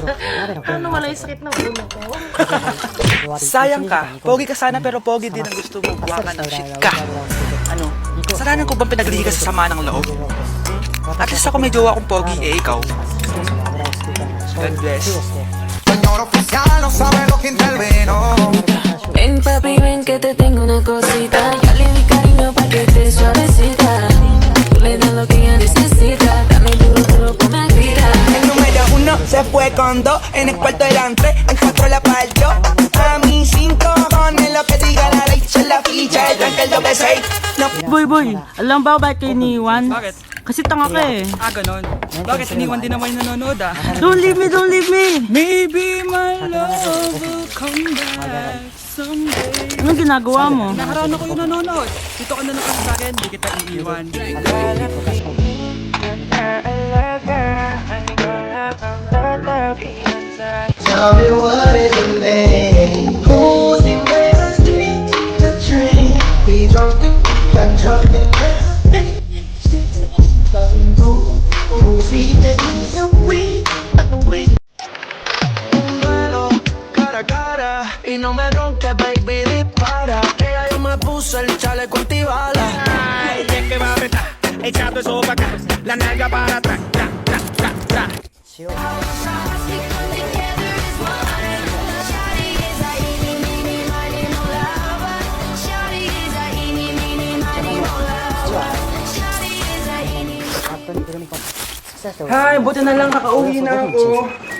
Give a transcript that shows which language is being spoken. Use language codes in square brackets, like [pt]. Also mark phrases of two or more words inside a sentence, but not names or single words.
[tl] Ano wala yung sakit ng ulo ko? Sayang ka. Pogi ka sana pero pogi din ang gusto mo. Buwakan ng shit ka. Ano? Kasalanan ko bang pinaglihi ka sa sama ng loob? [en] At least [tl] ako may jowa akong pogi, eh ikaw. [en] God bless. [es] Ven papi, ven que te tengo una cosita. Dale mi cariño pa' que estés suavecita. Tú le das lo que ella necesita. Dame duro, duro, ponme a gritar. El número 1 se fue con 2 en el cuarto delante. En 4 la partió. A mí sí [tl] Boy, alam ba bakit kayo iniwan? Bakit? Kasi tanga ka eh. Ganon. Bakit? Iniwan din naman yung nanonood [en] Don't leave me! Maybe my love will come back someday. [tl] Anong ginagawa mo? Nakaraan ako yung nanonood. Dito ka na lang kasi sa akin, di kita iiwan. [en] Tell me what is the name? Who's the best the train? We drunk and drunk and [es] y no me ronques, baby, dispara. Que ya yo me puse el chaleco antibala. Ay, es que va a apretar, echando eso para acá, la nalga para atrás, tra, tra, tra, tra. [tl] Hi, buti na lang kakauwi na ako.